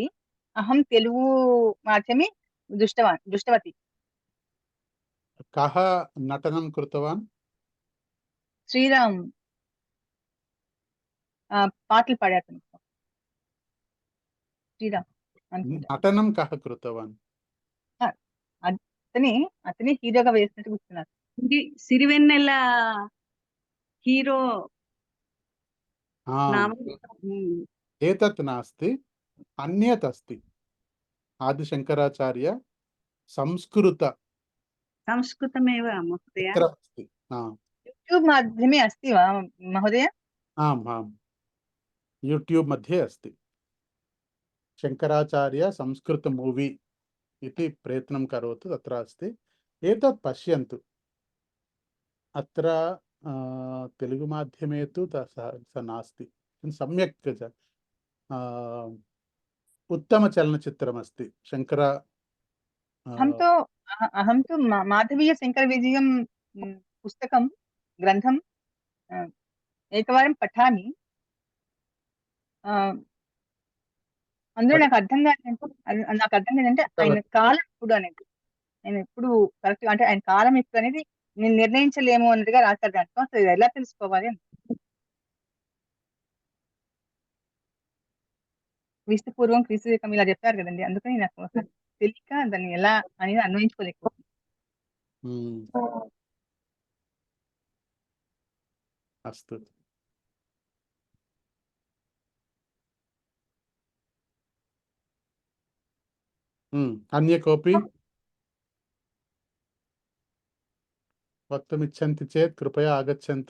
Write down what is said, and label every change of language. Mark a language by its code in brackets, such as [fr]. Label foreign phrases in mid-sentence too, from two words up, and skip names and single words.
[sa] अहं तेलुगु माध्यमे दृष्टवती। कः नटनं कृतवान्? श्रीराम पाटल पाड्यातनु श्रीराम నటనం కహ కృతవాన్? [te] అతనే హీరోగా వేసినట్టు గుర్తున్నారు. సిరివెన్నెల హీరో [sa] ఏతత్ నాస్తి, అన్యత్ అస్తి. ఆదిశంకరాచార్య సంస్కృతమేవ మహోదయ अस्ति। यूट्यूब माध्यमे अस्ति वा महोदय? आम् आम्, यूट्यूब मध्ये अस्ति। शंकराचार्य संस्कृत मूवी इति प्रयत्नं करोतु, तत्र अस्ति। एतत् पश्यन्तु। अत्र तेलुगु माध्यमे तु स नास्ति, सम्यक् उत्तमचलनचित्रमस्ति। अहं तु माधवीय शङ्करविजयं पुस्तकं ग्रन्थं एकवारं पठामि। [te] అందులో నాకు అర్థం కాదంటే ఆయన కాలం ఎప్పుడు అనేది, ఆయన ఎప్పుడు కరెక్ట్ అంటే ఆయన కాలం ఎప్పుడు అనేది నేను నిర్ణయించలేము అన్నట్టుగా రాశారు దాంట్లో. అసలు ఎలా తెలుసుకోవాలి అని క్రీస్తు పూర్వం క్రీస్తు శకం ఇలా చెప్తారు కదండి, అందుకని నాకు తెలియక దాన్ని ఎలా అనేది అన్వయించుకోలేకపోతుంది. [sa] అస్తు. अन्य कोऽपि वक्तुमिच्छन्ति चेत् कृपया आगच्छन्तु।